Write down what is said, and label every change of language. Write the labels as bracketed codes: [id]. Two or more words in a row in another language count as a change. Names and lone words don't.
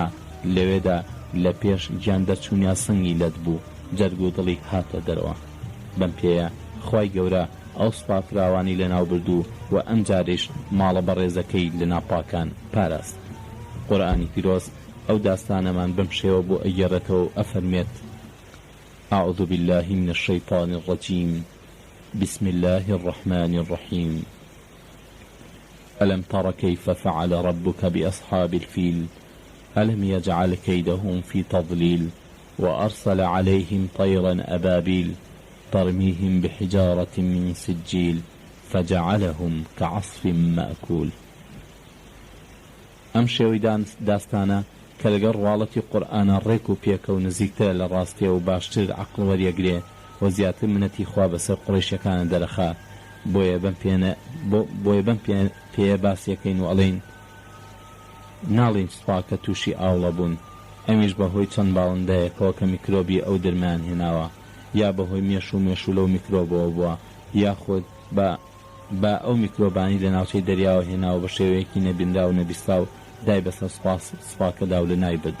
[ckb] لەوێدا لە پێش گیان دەرچوونیا سنگی لەت بوو، جەرگ و دڵی هاتە دەرەوە. بەم پێیە خوای گەورە ئەو سوپا فراوانی لەناو بردوو و ئەم جاریش ماڵە بەڕێزەکەی لە ناپاکان پاراست. قورئانی پیرۆز ئەو داستانەمان بەم شێوە بۆ ئەگەڕێتەوە و ئەفەرمێت: [ar] أعوذ بالله من الشيطان الرجيم بسم الله الرحمن الرحيم ألم تر كيف فعل ربك بأصحاب الفيل ألم يجعل كيدهم في تضليل وأرسل عليهم طيرا أبابيل ترميهم بحجارة من سجيل فجعلهم كعصف مأكول. [ckb] ئەم شێوەی داستانە کە لەگەڵ ڕواڵەتی قورئانە ڕێک و پێکە و نزیکترە لە ڕاستیە و باشتر عەقڵ وەریەگرێ و زیاتر منەتی خوا بەسەر قوڕیشیەکانە دەرەخات. بۆیە بەم پێیە باسیەکەین و ئەڵێن ناڵین سوپا کە تووشی ئاوڵە بوون، ئەمیش بەهۆی چەند باڵندەیەکەوە کە میکرۆبی ئەو دەرمیان هێناوە، یا بەهۆی مێش و لەو میکرۆبەوە بووە، یاخود بە ئەو میکرۆبانی لە ناوچەی دەریاوە هێناوە بە شێوەیەکی نەبینرا و نەبیستا و دای بەسەر سوپاکەدا و لە نایبردن.